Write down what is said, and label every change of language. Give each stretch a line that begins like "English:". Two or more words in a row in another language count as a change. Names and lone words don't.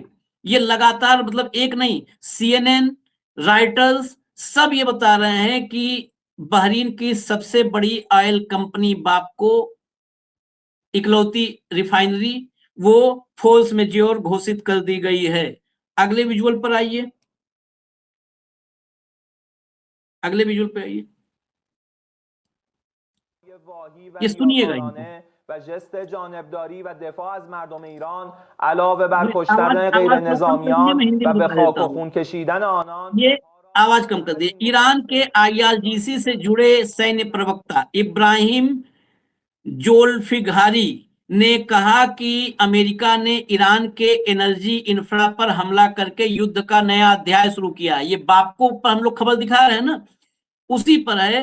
Hindi: ये लगातार, मतलब एक नहीं, CNN, राइटर्स सब ये बता रहे हैं कि बहरीन की सबसे बड़ी ऑयल कंपनी बापको, इकलौती रिफाइनरी, वो
English: force majeure
Hindi: घोषित कर दी गई है। अगले विजुअल पर आइए, अगले विजुअल पे आइए, ये सुनिएगा इनको।
Persian: و ژست جانبداری و دفاع از مردم ایران علاوه بر
Hindi: आवाज
Persian: کشتن غیر
Hindi: थोड़ा कम कर दीजिए, मैं
Persian: نظامیان
Hindi: हिंदी
Persian: و
Hindi: में
Persian: به
Hindi: बता
Persian: خاک
Hindi: देता
Persian: و
Hindi: हूँ।
Persian: خون कशीदन آنان
Hindi: ये आवाज कम कर दिए। ईरान के IRGC से जुड़े सैन्य प्रवक्ता इब्राहिम जोल्फिघारी ने कहा कि अमेरिका ने ईरान के
English: energy infra
Hindi: पर हमला करके युद्ध का नया अध्याय शुरू किया। ये बापको पर हम लोग खबर दिखा रहे हैं ना, उसी पर है।